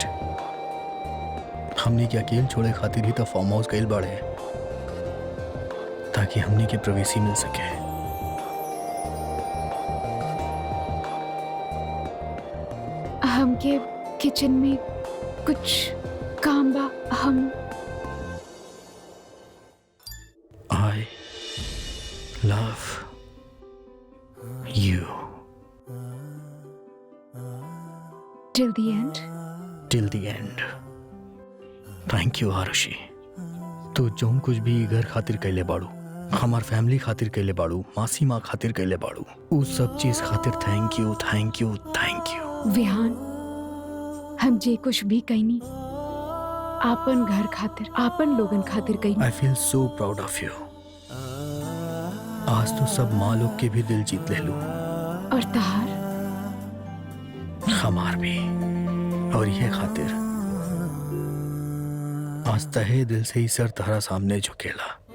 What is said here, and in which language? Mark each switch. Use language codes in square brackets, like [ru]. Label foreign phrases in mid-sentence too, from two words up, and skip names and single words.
[bho] हमनी के अकेले छोड़े खातिर ही तो फार्म हाउस गए बाड़े, ताकि हमनी के प्राइवेसी मिल सके। हमके किचन में कुछ काम बा। हम [en] I love you till the end. till the end. thank you आरुषि। [bho] तू जौन कुछ भी घर खातिर कैले बाड़ू, हमार फैमिली खातिर कैले बाड़ू, मासी माँ खातिर कैले बाड़ू, उ सब चीज खातिर [en] thank you, thank you, thank you. [bho] विहान, हम जे कुछ भी कहनी आपन घर खातिर, आपन लोगन खातिर कहनी। [en] I feel so proud of you. [bho] आज तो सब माँ लोग के भी दिल जीत ले लू। और तहार हमार भी। और ये खातिर आज तहे दिल से ही सर तहरा सामने झुकेला।